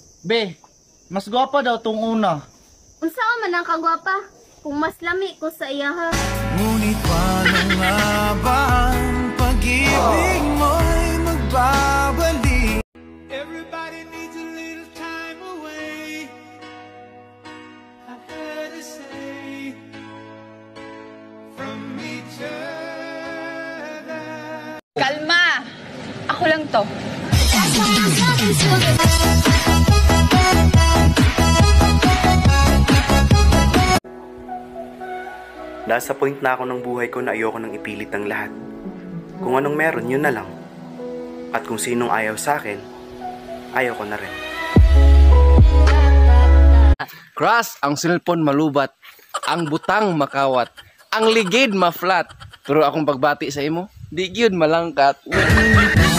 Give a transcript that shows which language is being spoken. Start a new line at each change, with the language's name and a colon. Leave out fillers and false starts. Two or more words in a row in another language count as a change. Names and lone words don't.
Cebuano: Be, mas gwapa daw tong una. Unsa man ang kagwapa? Kung mas lami ko sa iya ha.
Filipino: Ngunit paano nga ba ang pag-ibig mo'y magbabalik?
English: Everybody needs a little time away. I had to say from each other.
Cebuano: Kalma! Ako lang to.
Filipino: Nasa point na ako ng buhay ko na ayoko nang ipilit ang lahat. Kung anong meron, yun na lang. At kung sinong ayaw sa akin, ayaw ko na rin.
Cebuano: Crush, ang cellphone malubat, ang butang makawat, ang ligid ma-flat. Pero akong pagbati sa imo, di gyud malangkat.